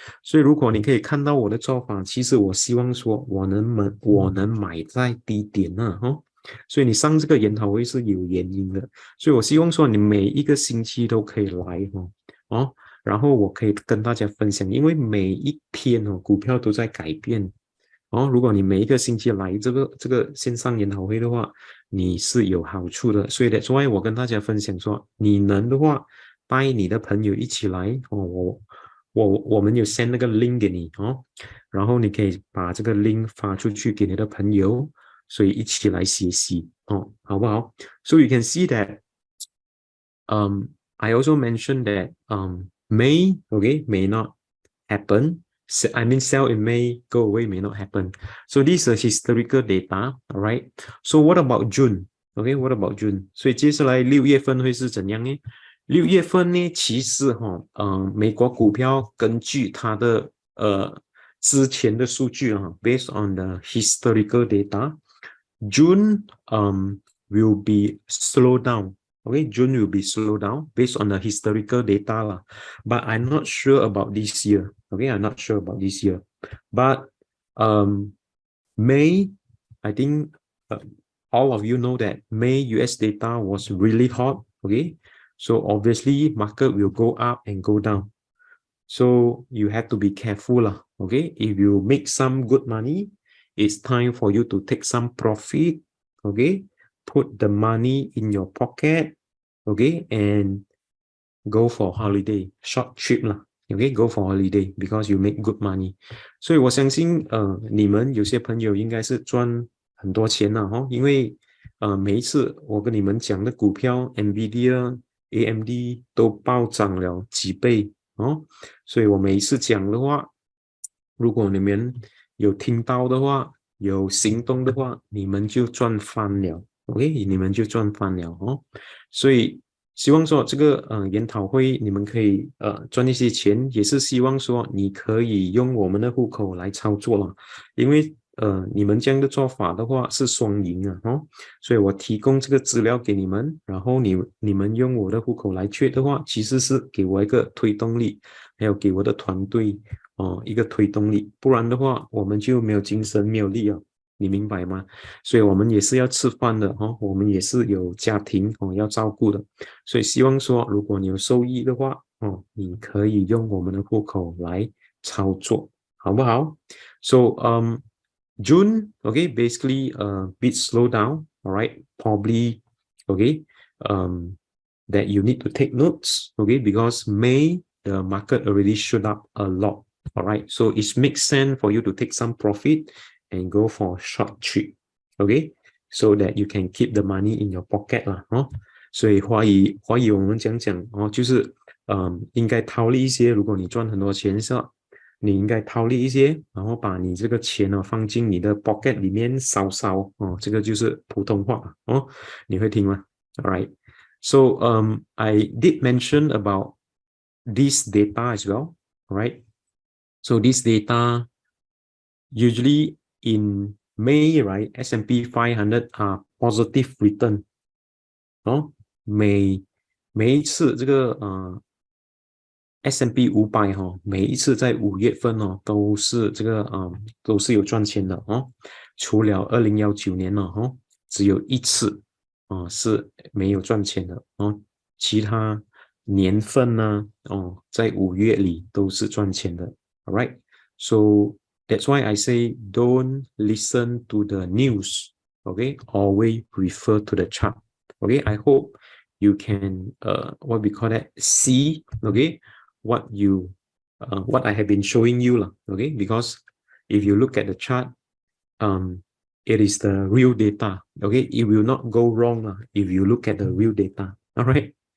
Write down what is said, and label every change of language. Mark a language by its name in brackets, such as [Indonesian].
[Chinese] 所以如果你可以看到我的做法，其实我希望说我能买在低点所以你上这个研讨会是有原因的，所以我希望说你每一个星期都可以来然后我可以跟大家分享，因为每一天股票都在改变如果你每一个星期来这个线上研讨会的话，你是有好处的。所以 [English] that's why [Chinese] 我跟大家分享说，你能的话带你的朋友一起来我们有 send 那个 link 给你然后你可以把这个 link 发出去给你的朋友，所以一起来学习好不好？ [English] So you can see that I also mentioned that may not happen. I mean, sell in May, go away may not happen. So this is historical data, all right? So what about June? What about June? [Chinese] 所以接下来6月份会是怎样呢？6月份呢，其实美国股票根据它的之前的数据 [English] based on the historical data, June will be slow down. June will be slowed down based on the historical data but I'm not sure about this year. I'm not sure about this year. But May, I think all of you know that May US data was really hot. So obviously market will go up and go down. So you have to be careful if you make some good money, it's time for you to take some profit. Put the money in your pocket, and go for holiday, short trip go for holiday because you make good money. [Chinese] 所以我相信你们有些朋友应该是赚很多钱因为每一次我跟你们讲的股票 NVIDIA AMD 都暴涨了几倍所以我每一次讲的话，如果你们有听到的话，有行动的话，你们就赚翻了你们就赚翻了所以希望说这个研讨会你们可以赚一些钱，也是希望说你可以用我们的户口来操作因为你们这样的做法的话是双赢啊，所以我提供这个资料给你们，然后你们用我的户口来trade的话，其实是给我一个推动力，还有给我的团队一个推动力，不然的话我们就没有精神没有力啊，你明白吗？所以我们也是要吃饭的我们也是有家庭要照顾的，所以希望说如果你有收益的话你可以用我们的户口来操作，好不好？So [English] June, okay, basically a bit slow down, all right, probably, okay, that you need to take notes, okay, because May the market already shoot up a lot, all right, so it makes sense for you to take some profit and go for a short trip, okay, so that you can keep the money in your pocket 啦， [Chinese] 所以华语我们讲就是应该套利一些，如果你赚很多钱是吧？你应该套利一些，然后把你这个钱放进你的 pocket 里面烧烧这个就是普通话你会听吗 ？ [English] Alright, so I did mention about this data as well, right? So this data usually in May, right? S&P 500 are positive return [Chinese] 每一次这个S&P 500每一次在5月份都是这个都是有赚钱的除了2019年只有一次是没有赚钱的其他年份呢在5月里都是赚钱的 [English] alright, so that's why I say don't listen to the news, okay, always refer to the chart, okay. I hope you can what we call that, see, okay, what I have been showing you okay, because if you look at the chart it is the real data, okay, it will not go wrong if you look at the real data, all right.